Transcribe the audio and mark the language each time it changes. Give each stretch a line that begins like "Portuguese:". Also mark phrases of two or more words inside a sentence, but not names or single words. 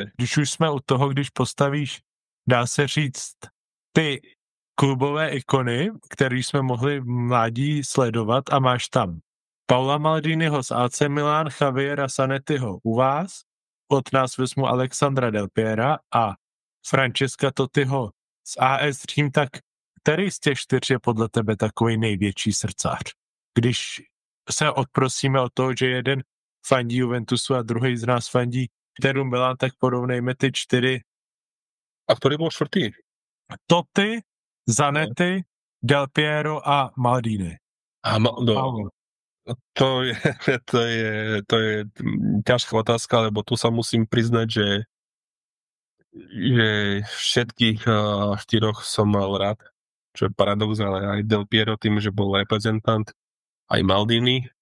Czech: Když už jsme u toho, když postavíš, dá se říct, ty klubové ikony, které jsme mohli v mládí sledovat, a máš tam Paula Maldiniho z AC Milan, Javiera Sanettiho u vás, od nás vezmu Alexandra Del Piera a Francesca Tottiho z AS Řím, tak který z těch 4 je podle tebe takový největší srdcař? Když se odprosíme od toho, že jeden fandí Juventusu a druhý z nás fandí Interu Milan, tak porovnejme ty 4.
Slovak: A ktorý bol 4? Totti, Zanetti, Del Piero a Maldini. To je ťažká otázka, lebo tu sa musím priznať, že všetkých 4 som mal rád, čo je paradox, ale aj Del Piero tým, že bol reprezentant, aj Maldini,